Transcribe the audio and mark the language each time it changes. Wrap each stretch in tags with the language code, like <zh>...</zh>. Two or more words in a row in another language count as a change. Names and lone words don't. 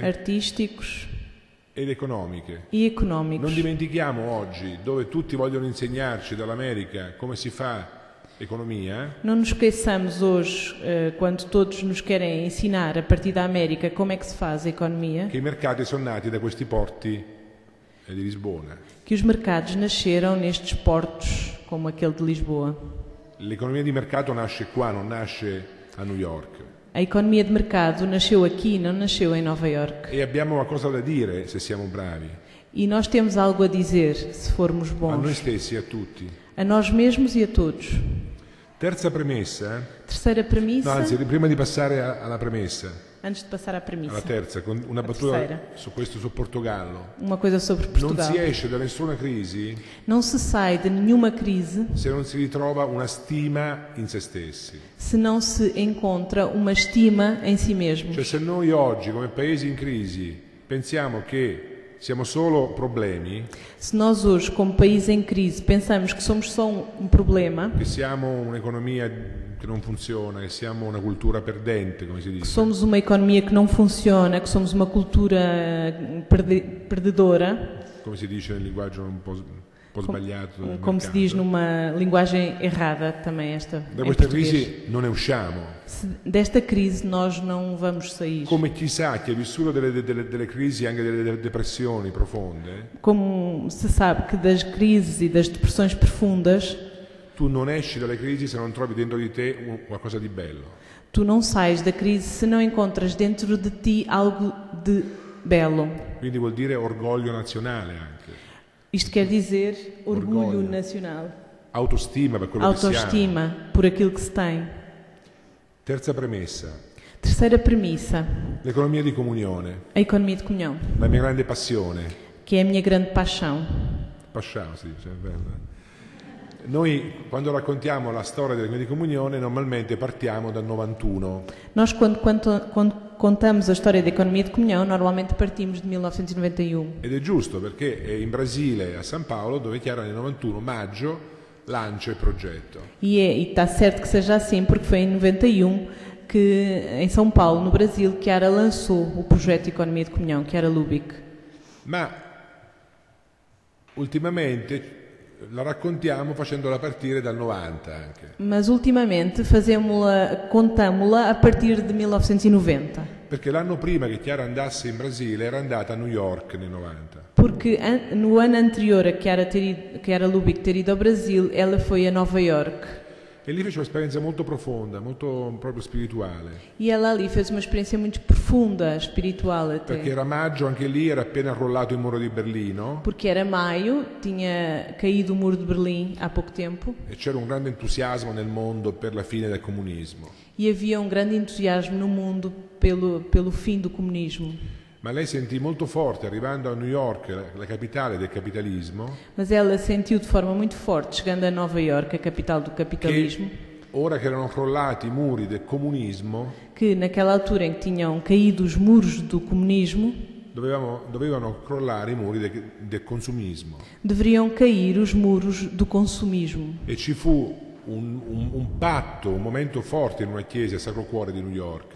<pt>artísticos</pt> <it>ed economiche.</it> <pt>e económicos.</pt> <it>Non dimentichiamo oggi, dove tutti vogliono insegnarci dall'America come si fa economia,</it> <pt>Não nos esqueçamos hoje, quando todos nos querem ensinar a partir da América como é que se faz a economia,</pt> <it>che i mercati sono nati da questi porti di Lisbona.</it> <pt>que os mercados nasceram nestes portos, como aquele de Lisboa.</pt> <it>L'economia di mercato nasce qua, non nasce a New York.</it> <pt>A economia de mercado nasceu aqui, não nasceu em Nova Iorque.</pt> <it>E abbiamo qualcosa da dire se siamo bravi,</it> <pt>E nós temos algo a dizer, se formos a</pt> <it>noi</it> <pt>bons,</pt> <it>stessi e a tutti.</it> <pt>a nós mesmos e a todos.</pt> <it>Terza premessa,</it> <pt>Terceira premissa,</pt> <it>no, anzi, prima di passare alla premessa,</it> <pt>antes de passar à</pt> <it>alla</it> <pt>premissa,</pt> <it>terza, con una La battuta terza. su questo, su Portogallo.</it> <pt>uma coisa sobre</pt> <it>Non</it> <pt>Portugal.</pt> <it>si esce da nessuna crisi</it> <pt>Não se sai de nenhuma crise</pt> <it>se non si ritrova una stima in se stessi.</it> <pt>se não se encontra uma estima em si mesmo.</pt> <it>Cioè se noi oggi come paesi in crisi pensiamo che siamo solo problemi,</it> <pt>Se nós hoje, como país em crise, pensamos que somos só um problema,</pt> <it>che siamo un'economia che non funziona, che siamo una cultura perdente, come si</it> <pt>que</pt> <it>dice,</it> <pt>somos uma economia que não funciona, que somos uma cultura perdedora,</pt> <it>come si dice nel linguaggio un po' sbagliato del</it> <pt>como se</pt> <it>mercato.</it> <pt>diz numa linguagem errada também esta</pt> <it>Da</it> <pt>em</pt> <it>questa</it> <pt>português.</pt> <it>crisi non ne usciamo.</it> <pt>Desta crise nós não vamos sair.</pt> <it>Come chissà chi ha vissuto delle crisi, anche delle depressioni profonde,</it> <pt>Como se sabe que das crises e das depressões profundas,</pt> <it>tu non esci dalle crisi se non trovi dentro di te qualcosa di bello.</it> <pt>tu não sais da crise se não encontras dentro de ti algo de belo.</pt> <it>Quindi vuol dire orgoglio nazionale anche,</it> <pt>Isto quer dizer orgulho Orgulho. nacional,</pt> <it>autostima per quello che siamo.</it> <pt>autoestima por aquilo que se tem.</pt> <it>Terza premessa,</it> <pt>Terceira premissa,</pt> <it>l'economia di comunione,</it> <pt>a economia de comunhão,</pt> <it>la mia grande passione.</it> <pt>que é a minha grande paixão.</pt> <it>Pasciamo, si dice, è bello. Noi quando raccontiamo la storia dell'economia di comunione normalmente partiamo dal 91.</it> <pt>Nós, quando contamos a história da economia de comunhão, normalmente partimos de 1991.</pt> <it>Ed è giusto perché è in Brasile, a San Paolo, dove Chiara nel 91 maggio lancia il progetto.</it> <pt>E está certo que seja assim, porque foi em 91 que, em São Paulo, no Brasil, Chiara lançou o projeto de economia de comunhão, Chiara Lubick.</pt> <it>Ma ultimamente la raccontiamo facendola partire dal 90 anche.</it> <pt>Mas ultimamente contámo-la a partir de 1990.</pt> <it>Perché l'anno prima che Chiara andasse in Brasile era andata a New York nel 90.</it> <pt>Porque no ano anterior a Chiara Lubick ter ido ao Brasil, ela foi a Nova York.</pt> <it>E lì fece un'esperienza molto profonda, molto proprio spirituale.</it> <pt>E ela ali fez uma experiência muito profunda, espiritual até.</pt> <it>Perché era maggio, anche lì era appena crollato il muro di Berlino.</it> <pt>Porque era maio, tinha caído o muro de Berlim há pouco tempo.</pt> <it>E c'era un grande entusiasmo nel mondo per la fine del comunismo.</it> <pt>E havia grande entusiasmo no mundo pelo fim do comunismo.</pt> <it>Ma lei sentì molto forte, arrivando a New York, la capitale del capitalismo,</it> <pt>Mas ela sentiu de forma muito forte, chegando a Nova York, a capital do capitalismo,</pt> <it>che ora che erano crollati i muri del comunismo,</it> <pt>que naquela altura em que tinham caído os muros do comunismo,</pt> <it>dovevano crollare i muri del consumismo.</it> <pt>deveriam cair os muros do consumismo.</pt> <it>E ci fu un patto, un momento forte in una chiesa Sacro Cuore di New York,</it>